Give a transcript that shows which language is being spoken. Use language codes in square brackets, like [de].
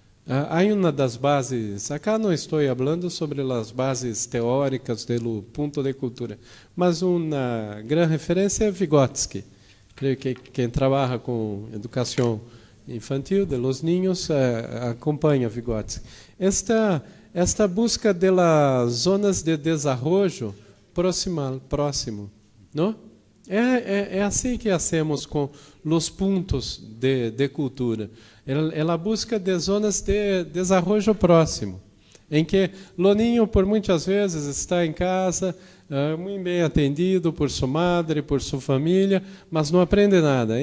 [pt] Há uma das bases, acá não estou falando sobre as bases teóricas do ponto de cultura, mas uma grande referência é Vygotsky. Creio que quem trabalha com educação infantil [es] de los niños [pt] acompanha Vygotsky. [es] Esta busca de las zonas de desarrollo próximo, ¿no? [pt] É assim que [es] hacemos [pt] com os pontos de cultura. Ela busca de zonas de desenvolvimento próximo, em que o niño, por muitas vezes, está em casa, muito bem atendido por sua madre, por sua família, mas não aprende nada.